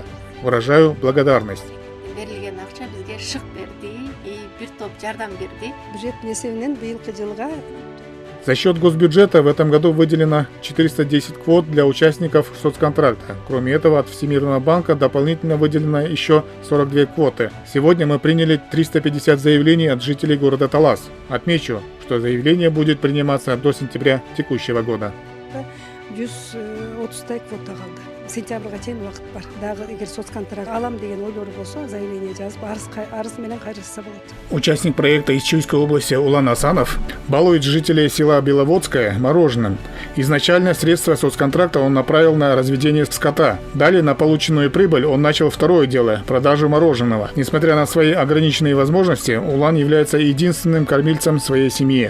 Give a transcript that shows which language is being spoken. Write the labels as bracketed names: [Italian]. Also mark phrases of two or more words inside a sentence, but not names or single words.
[Russian] Выражаю благодарность. За счет госбюджета в этом году выделено 410 квот для участников соцконтракта. Кроме этого, от Всемирного банка дополнительно выделено еще 42 квоты. Сегодня мы приняли 350 заявлений от жителей города Талас. Отмечу, что заявление будет приниматься до сентября текущего года. [Kyrgyz] сентябрьга чейин убакыт бар. Дагы эгер соцконтракт алам деген ойлору болсо, заявление жазып, арыз менен кайрылса болот. [Russian] Участник проекта из Чуйской области Улан Асанов балует жителей села Беловодское мороженым. Изначально средства соцконтракта он направил на разведение скота. Далее на полученную прибыль он начал второе дело – продажу мороженого. Несмотря на свои ограниченные возможности, Улан является единственным кормильцем своей семьи.